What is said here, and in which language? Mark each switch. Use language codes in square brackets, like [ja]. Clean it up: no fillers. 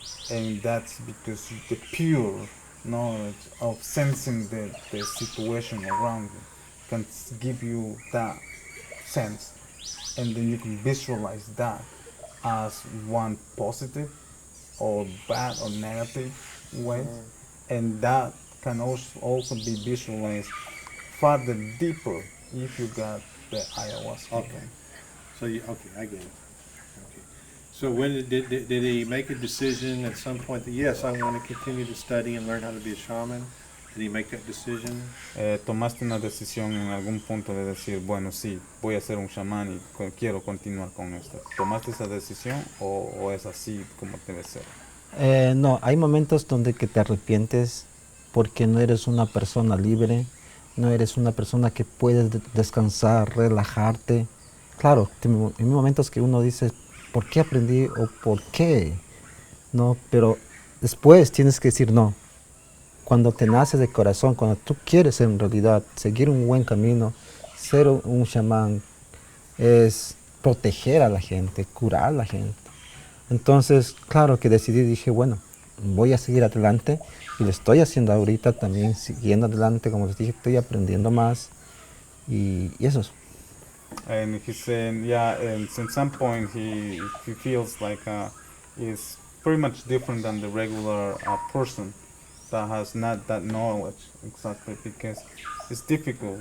[en] and that's because the pure knowledge of sensing the situation around you can give you that sense, and then you can visualize that as one positive or bad or negative way, and that can also be visualized further deeper if you got the ayahuasca. Okay. So I get it. Okay. So when did he make a decision at some point that yes, I want to continue to study and learn how to be a shaman? Did he make that decision? [es] ¿Tomaste una decisión en algún punto de decir, bueno, sí, voy a ser un chamán y quiero continuar con esto? ¿Tomaste esa decisión o es así como debe ser? No, hay momentos donde que te arrepientes porque no eres una persona libre, no eres una persona que puedes descansar, relajarte. Claro, hay momentos que uno dice, ¿por qué aprendí o por qué? No, pero después tienes que decir no. Cuando te nace de corazón, cuando tú quieres en realidad seguir un buen camino, ser un chamán, es proteger a la gente, curar a la gente. Entonces, claro que decidí, dije, bueno, voy a seguir adelante y lo estoy haciendo ahorita también, siguiendo adelante, como les dije, estoy aprendiendo más y eso es. [en] And he's saying, yeah, and at some point he feels like he's pretty much different than the regular person that has not that knowledge exactly, because it's difficult.